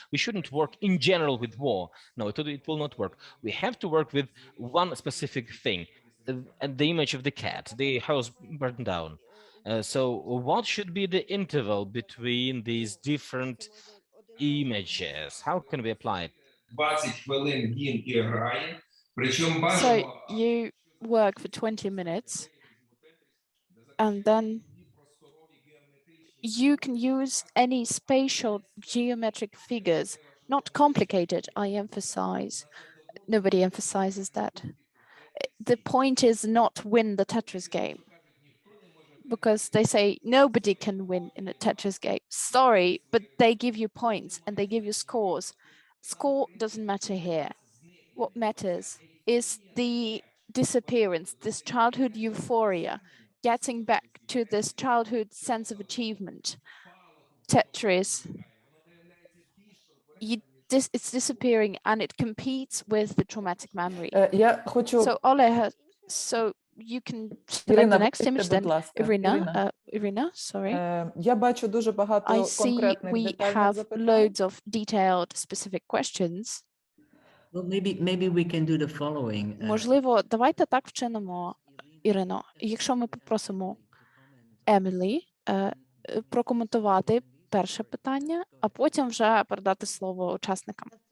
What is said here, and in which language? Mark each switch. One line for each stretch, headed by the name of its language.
English: We shouldn't work in general with war. No, it will not work. We have to work with one specific thing, and the image of the cat, the house burned down. So what should be the interval between these different images? How can we apply it?
Ukrainian: 20 хвилин він і грає, причому
English: So
Ukrainian: бажано...
English: you work for 20 minutes and then you can use any spatial geometric figures, not complicated, I emphasize. Nobody emphasizes that. The point is not win the Tetris game, because they say nobody can win in a Tetris game. Sorry, but they give you points and they give you scores. Score doesn't matter here. What matters is the disappearance, this childhood euphoria, getting back to this childhood sense of achievement. Tetris, it's disappearing and it competes with the traumatic memory. So Ole, so you can select the next image then. Irina, sorry. I see we have loads of detailed specific questions. Well, maybe we can do the following.
Ukrainian: Можливо, давайте так вчинимо, Ірино. Якщо ми попросимо Емілі прокоментувати перше питання, а потім вже передати слово учасникам.